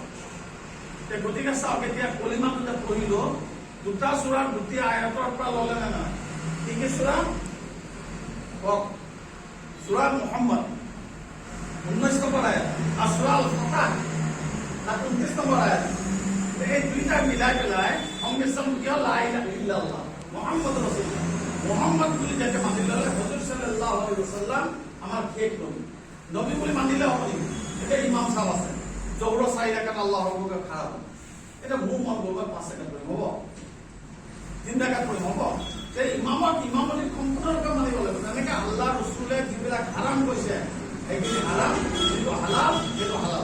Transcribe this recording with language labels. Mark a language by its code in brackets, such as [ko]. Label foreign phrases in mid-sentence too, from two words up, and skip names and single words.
[as] গতিকে চাওক, এতিয়া কলিমাটো যে পঢ়িলো, দুটা সূৰাৰ দুটি আয়াতৰ পৰা ল'লে নে নাই? কি কি সূৰা কওক? সূৰা মুহাম্মদ 19 নম্বৰ আয়াত আৰু সূৰা আল ফাতাহ 29 নম্বৰ আয়াত। এই দুইটা মিলাই পেলাই সংমিশ্ৰণ কিয়? [ar] لا إله إلا الله محمد رسول الله. [as] মুহাম্মদ বুলি যাতে মানি ল'লে, হুজুৰ [ar] صلى الله عليه وسلم [as] আমাৰ শেষ নবী বুলি মানিলে হ'ব নেকি? এতিয়া ইমাম সাহেব আছে, জহৰ 4 ৰাকাত আল্লাহ ৰব্বুকে খাৰাপ, এটা মোৰ মন গ'ল 5 ৰাকাত পঢ়িম হ'ব, 3 ৰাকাত পঢ়িম হ'ব। এই ইমামতি সম্পূৰ্ণৰূপে মানিব লাগিব। তেনেকে আল্লাহ ৰসুলে যিবিলাক হাৰাম কৈছে সেইখিনি হাৰাম, যিটো হালাল সেইটো হালাল।